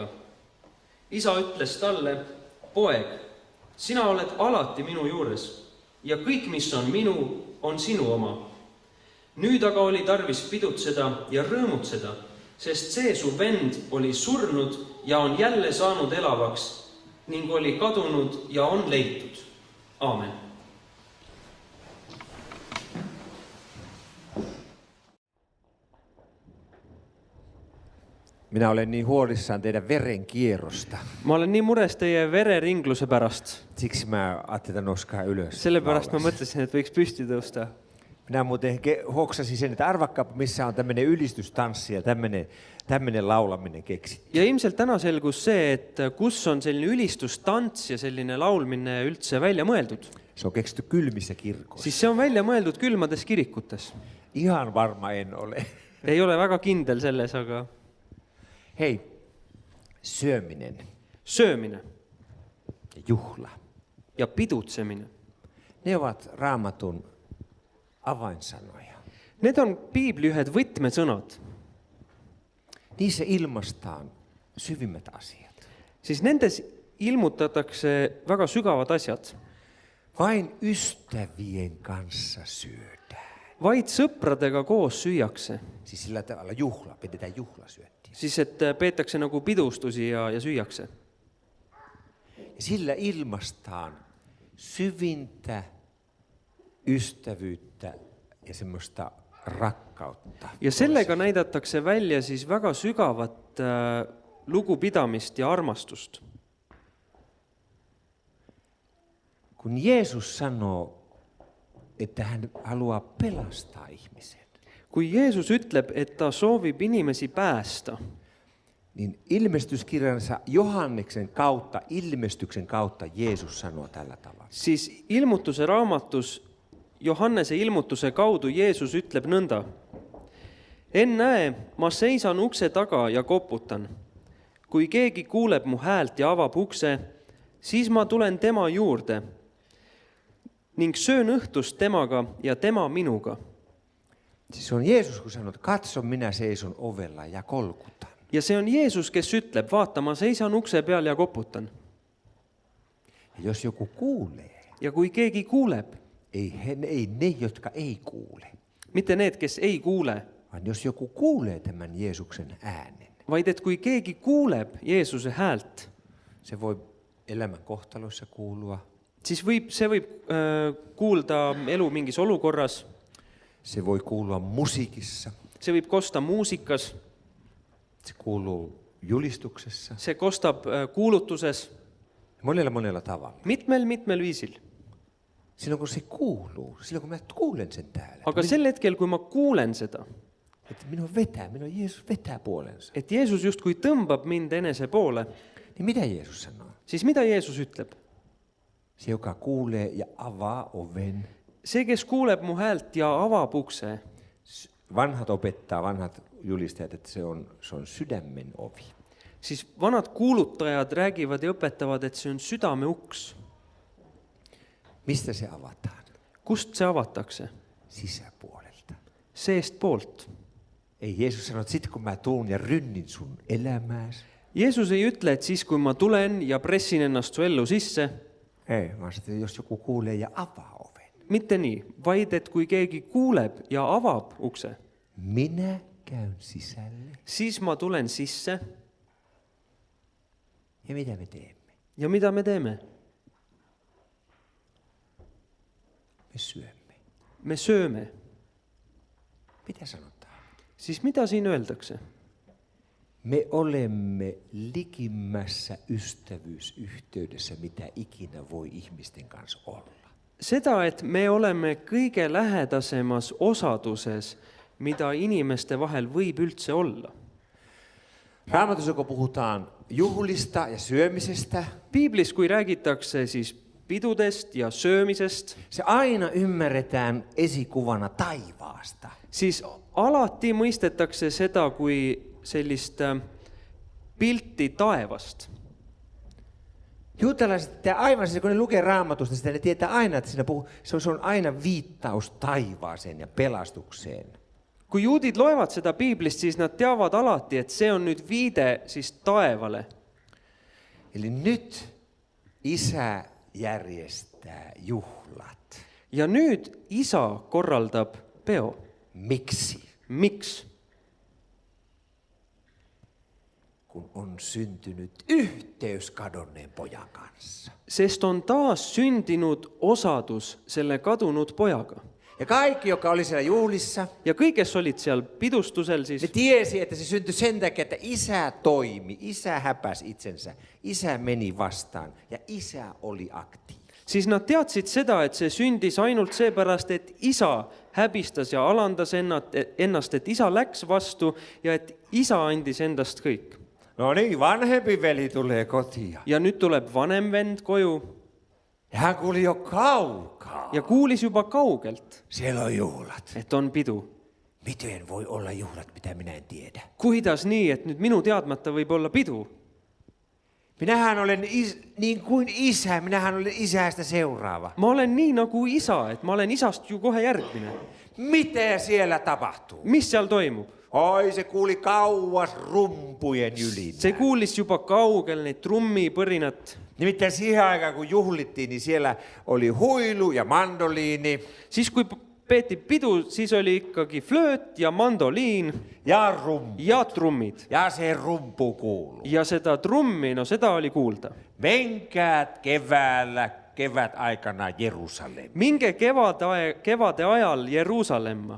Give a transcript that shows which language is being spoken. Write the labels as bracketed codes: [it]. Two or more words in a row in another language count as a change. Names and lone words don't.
[et] Isa ütles talle, poeg, sina oled alati minu juures ja kõik, mis on minu, on sinu oma. Nüüd aga oli tarvis pidutseda ja rõõmutseda, sest see su vend oli surnud ja on jälle saanud elavaks ning oli kadunud ja on leitud. Aamen. [fi] Minä olen niin huolissaan teidän verenkierrosta. [et] Ma olen nii mures teie vereringluse pärast. [fi] Siksi mä ajattelin, että nouskaa ylös. [et] Sellepärast ma mõtlesin, et võiks püsti tõusta. [fi] Minä muuten hoksasin sen, että arvakkaapa, missä on tämmöinen ylistystanssi ja tämmöinen laulaminen keksitty. [et] Ja ilmselt täna selgus see, et kus on selline ülistustants ja selline laulmine üldse välja mõeldud. [fi] Se on keksitty kylmissä kirkoissa. [et] Siis see on välja mõeldud külmades kirikutes. [fi] Ihan varma en ole. [et] Ei ole väga kindel selles, aga [fi] Hei, syöminen [et] söömine [fi] ja juhla. [et] ja pidutsemine. [fi] Ne ovat Raamatun avainsanoja. [et] Need on piibli ühed võtmesõnad. [fi] Niissä ilmaistaan syvimmät asiat. [et] Siis nendes ilmutatakse väga sügavad asjad. [fi] Vain ystävien kanssa syödään. [et] Vaid sõpradega koos süüakse. [fi] Siis sillä tavalla juhla, pidetään juhlasyöntiä. [et] Siis et peetakse nagu pidustusi ja süüakse. [fi] Ja sillä ilmaistaan syvintä ystävyyttä ja semmoista rakkautta. [et] Ja sellega näidatakse välja siis väga sügavat lugupidamist ja armastust. [fi] Kun Jeesus sanoo, että hän haluaa pelastaa ihmisen, [et] Kui Jeesus ütleb, et ta soovib inimesi päästa, [fi] niin ilmestyskirjansa Johanneksen kautta, ilmestyksen kautta Jeesus sanoo tällä tavalla. [et] siis ilmutuse raamatus Johannese ilmutuse kaudu Jeesus ütleb nõnda. Ennäe, ma seisan ukse taga ja koputan. Kui keegi kuuleb mu häält ja avab ukse, siis ma tulen tema juurde ning söön õhtust temaga ja tema minuga. [fi] Siis on Jeesus, kun sanoo, että katso, minä seison ovella ja kolkutan. [et] Ja see on Jeesus, kes ütleb, vaata, ma seisan ukse peal ja koputan. [fi] Ja jos joku kuulee, [et] Ja kui keegi kuuleb, [fi] ei ne, jotka ei kuule, [et] mitte need, kes ei kuule, [fi] vaan jos joku kuulee tämän Jeesuksen äänen, [et] vaid et kui keegi kuuleb Jeesuse häält, [fi] se voi elämän kohtaloissa kuulua, [et] siis see võib kuulda elu mingis olukorras, [fi] se voi kuulua musiikissa, [et] see võib kosta muusikas, [fi] se kuuluu julistuksessa, [et] see kostab kuulutuses, [fi] monella tavalla. [et] mitmel viisil. [fi] Silloin kun se kuuluu, silloin kun mä kuulen sen täällä, [et] Aga sel hetkel, kui ma kuulen seda, [fi] että minun Jeesus vetää puolensa, [et] et Jeesus justkui tõmbab mind enese poole, [fi] niin mitä Jeesus sanoo? [et] siis mida Jeesus ütleb? [fi] Se, joka kuulee ja avaa oven. [et] See, kes kuuleb mu häält ja avab ukse, [fi] Vanhat opettaa, vanhat julistajat, että se on sydämen ovi. [et] siis vanad kuulutajad räägivad ja õpetavad, et see on südame uks. [fi] Mistä se avataan? [et] Kust see avatakse? [fi] Sisäpuolelta. [et] Seest poolt. [fi] Ei Jeesus sano, että sit kun mä tuun ja rynnin sun elämääsi. [et] Jeesus ei ütle, et siis kui ma tulen ja pressin ennast su ellu sisse, [fi] Ei, vaan sitten jos joku kuulee ja avaa oven. [et] mitte nii, vaid et kui keegi kuuleb ja avab ukse, [fi] Minä käyn sisälle. [et] siis ma tulen sisse [fi] Ja mitä me teemme? [et] ja mida me teeme? [fi] Me syömme. [et] Me sööme. [fi] Mitä sanotaan? [et] Siis mitä siinä öeldakse? [fi] Me olemme likimmässä ystävyysyhteydessä, mitä ikinä voi ihmisten kanssa olla. [et] Seda, et me oleme kõige lähedasemas osaduses, mida inimeste vahel võib üldse olla. [fi] Raamatussa, kun puhutaan juhlista ja syömisestä, [et] Piiblis, kui räägitakse siis pidudest ja söömisest, [fi] se aina ymmärretään esikuvana taivaasta. [et] siis alati mõistetakse seda kui sellist pilti taevast. [fi] Juutalaiset aivan siis, kun ne lukee Raamatusta sitä, ne tietää aina, että se on aina viittaus taivaaseen ja pelastukseen. [et] Kui juudid loevad seda Piiblist, siis nad teavad alati, et see on nüüd viide siis taevale. [fi] Eli nyt Isä järjestää juhlat. [et] Ja nüüd isa korraldab peo. [fi] Miksi? [et] Miks? [fi] Kun on syntynyt yhteys kadonneen pojan kanssa. [et] Sest on taas sündinud osadus selle kadunud pojaga. [fi] Ja kaikki, joka oli siellä juhlissa, [et] Ja kõik, kes olid seal pidustusel, [fi] ne [et] siis [fi] tiesi, että se syntyi sen takia, että Isä toimi, Isä häpäsi itsensä, Isä meni vastaan ja Isä oli aktiivinen. [et] Siis nad teadsid seda, et see sündis ainult seepärast, et isa häbistas ja alandas ennast, et isa läks vastu ja et isa andis endast kõik. [fi] No niin, vanhempi veli tulee kotiin. [et] Ja nüüd tuleb vanem vend koju [fi] Ja hän kuuli jo kaukaa. [et] ja kuulis juba kaugelt, [fi] Siellä on juhlat. [et] et on pidu. [fi] Miten voi olla juhlat, mitä minä en tiedä? [et] Kuidas nii, et nüüd minu teadmata võib olla pidu? [fi] Minähän olen niin kuin isä, minähän olen isästä seuraava. [et] Ma olen nii nagu isa, et ma olen isast ju kohe järgmine. [fi] Mitä siellä tapahtuu? [et] Mis seal toimub? [fi] Oi, se kuuli kauas rumpujen ylinä. [et] See kuulis juba kaugel neid trummipõrinat. [fi] Nimittäin siihen aikaan, kun juhlittiin, niin siellä oli huilu ja mandoliini [et] Siis kui peeti pidu, siis oli ikkagi flööt ja mandoliin [fi] ja rumpu. [et] ja trummid. [fi] Ja se rumpu kuuluu. [et] Ja seda trummi, no seda oli kuulda. [fi] Menkää kevät aikana Jerusalem. [et] Minge kevade ajal Jeruusalemma